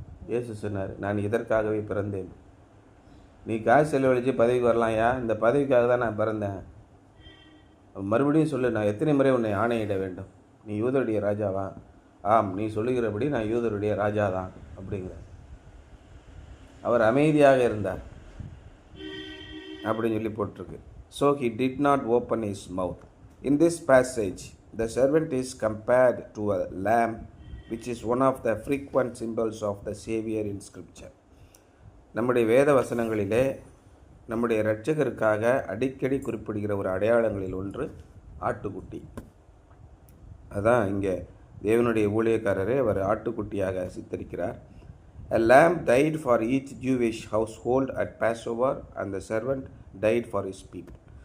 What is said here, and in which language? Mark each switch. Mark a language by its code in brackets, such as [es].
[ta] இயேசு சொன்னார், நான் இதற்காகவே பிறந்தேன். நீ காசு செலவழித்து பதவிக்கு வரலாம்யா, இந்த பதவிக்காக தான் நான் பிறந்தேன். மறுபடியும் சொல்லு, நான் எத்தனை முறை உன்னை ஆணையிட வேண்டும்? நீ யூதருடைய ராஜாவா? ஆம், நீ சொல்லுகிறபடி நான் யூதருடைய ராஜா தான் அப்படிங்கிறார். அவர் அமைதியாக இருந்தார் அப்படின்னு சொல்லி போட்டிருக்கு. [en] so he did not open his mouth. In this passage, the servant is compared to a lamb, which is one of the frequent symbols of the Savior in Scripture. [ta] நம்முடைய வேத வசனங்களிலே நம்முடைய இரட்சகருக்காக அடிக்கடி குறிப்பிடுகிற ஒரு அடையாளங்களில் ஒன்று ஆட்டுக்குட்டி. அதான் இங்கே தேவனுடைய ஊழியக்காரரே அவர் ஆட்டுக்குட்டியாக சித்தரிக்கிறார். [en] A lamb died for each Jewish household at Passover, and the servant died for his people.